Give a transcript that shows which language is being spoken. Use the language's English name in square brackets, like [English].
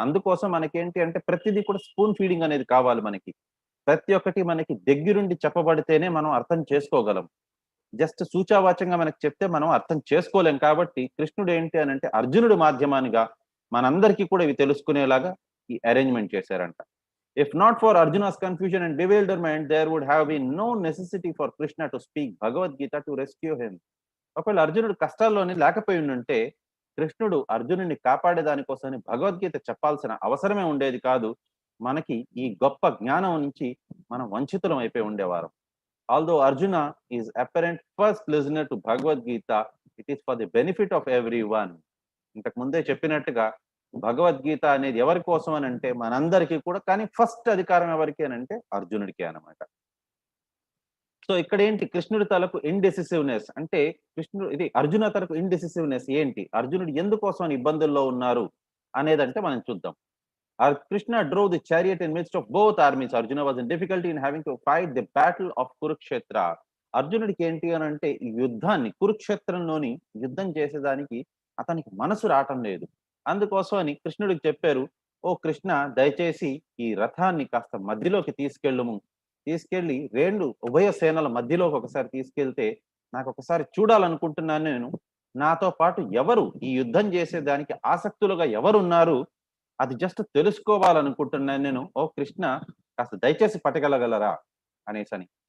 [Telugu] అందుకోసం మనకేంటి అంటే ప్రతిదీ కూడా స్పూన్ ఫీడింగ్ అనేది కావాలి మనకి. ప్రతి ఒక్కటి మనకి దగ్గరుండి చెప్పబడితేనే మనం అర్థం చేసుకోగలం. జస్ట్ సూచావాచంగా మనకు చెప్తే మనం అర్థం చేసుకోలేం. కాబట్టి కృష్ణుడు ఏంటి అని అంటే అర్జునుడు మాధ్యమానిగా మనందరికీ కూడా ఇవి తెలుసుకునేలాగా ఈ అరేంజ్మెంట్ చేశారంట. [English] If not for Arjuna's confusion and bewilderment, there would have been no necessity for Krishna to speak Bhagavad Gita to rescue him. [Telugu] ఒకవేళ అర్జునుడు కష్టాల్లోని లేకపోయి ఉంటే కృష్ణుడు అర్జునుడిని కాపాడే దానికోసమని భగవద్గీత చెప్పాల్సిన అవసరమే ఉండేది కాదు. మనకి ఈ గొప్ప జ్ఞానం నుంచి మనం వంచితులం అయిపోయి ఉండేవారం. [English] Although Arjuna is apparent first listener to Bhagavad Gita, it is for the benefit of everyone. [Telugu] ఇంతకు ముందే చెప్పినట్టుగా భగవద్గీత అనేది ఎవరి కోసం అని అంటే మనందరికీ కూడా, కానీ ఫస్ట్ అధికారం ఎవరికి అని అంటే అర్జునుడికి అన్నమాట. సో ఇక్కడ ఏంటి కృష్ణుడి తలకు ఇండెసిసివ్నెస్ అంటే ఇది అర్జున తలకు ఇండెసిసివ్నెస్ ఏంటి, అర్జునుడు ఎందుకోసం ఇబ్బందుల్లో ఉన్నారు అనేదంటే మనం చూద్దాం. [English] Krishna drove the chariot in midst of both armies. Arjuna was in difficulty in having to fight the battle of Kurukshetra. [Telugu] అర్జునుడికి ఏంటి అని అంటే ఈ యుద్ధాన్ని కురుక్షేత్రంలోని యుద్ధం చేసేదానికి అతనికి మనసు రావటం లేదు. అందుకోసం అని కృష్ణుడికి చెప్పారు, ఓ కృష్ణ దయచేసి ఈ రథాన్ని కాస్త మధ్యలోకి తీసుకెళ్లి రెండు ఉభయ సేనల మధ్యలోకి ఒకసారి తీసుకెళ్తే నాకు ఒకసారి చూడాలనుకుంటున్నాను నేను, నాతో పాటు ఎవరు ఈ యుద్ధం చేసేదానికి ఆసక్తులుగా ఎవరున్నారు అది జస్ట్ తెలుసుకోవాలనుకుంటున్నాను నేను, ఓ కృష్ణ కాస్త దయచేసి పట్టగలగలరా అనేసని.